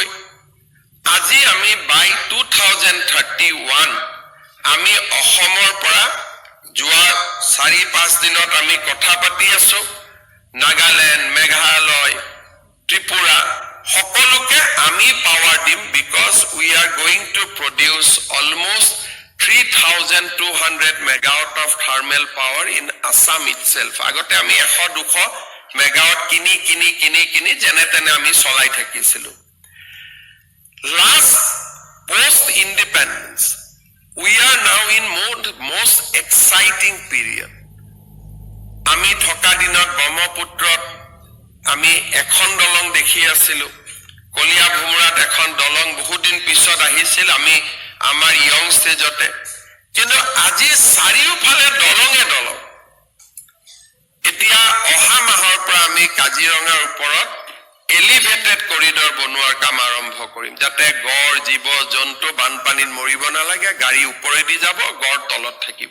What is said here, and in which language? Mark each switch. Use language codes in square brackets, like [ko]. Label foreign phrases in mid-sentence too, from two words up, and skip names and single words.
[as] আজি আমি বাই 2031 আমি অসমৰ পৰা যোৱা ৪-৫ দিনত আমি কথা পাতি আছো, নাগালেণ্ড, মেঘালয়, ত্ৰিপুৰা সকলোকে আমি পাৱাৰ দিম, [en] because we are going to produce almost [as] 3,200 [en] megawatt of thermal power in Assam itself. [as] আগতে আমি 100-200 megawatt কিনি যেনে তেনে আমি চলাই থাকিছিলো। [en] Last post independence we are now in most exciting period. [as] আমি থকা দিনত ব্ৰহ্মপুত্ৰত আমি এখন দলং দেখি আছিলো, কলিয়া ভুমুৰাত এখন দলং বহুত দিন পিছত আহিছিল আমি আমাৰ [en] young stageতে। [as] কিন্তু আজি চাৰিওফালে দলঙে দলং। এতিয়া অহা মাহৰ পৰা আমি কাজিৰঙাৰ ওপৰত [en] elevated corridor [as] বনোৱাৰ কাম আৰম্ভ কৰিম, যাতে গড় জীৱ জন্তু বানপানীত মৰিব নালাগে, গাড়ী ওপৰেদি যাব, গড় তলত থাকিব।